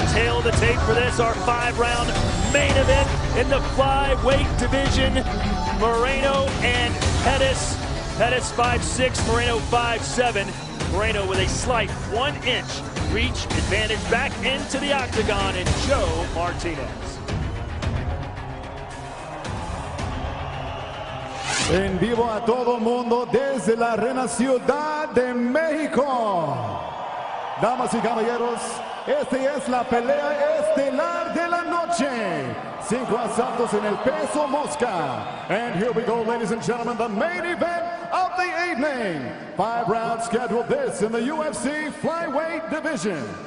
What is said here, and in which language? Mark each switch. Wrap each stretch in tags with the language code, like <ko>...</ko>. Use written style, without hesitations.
<en>tail of the tape for this, our 5-round main event in the flyweight division. Moreno and Pettis. Pettis 5'6", Moreno 5'7". Moreno with a slight 1-inch reach advantage back into the octagon, and Joe Martinez.</en> <es>En vivo a todo mundo desde la Arena Ciudad de México. Damas y caballeros, esta es la pelea estelar de la noche. 5 asaltos en el peso mosca.</es> <en>And here we go, ladies and gentlemen, the main event of the evening. 5 rounds scheduled this in the UFC flyweight division.</en>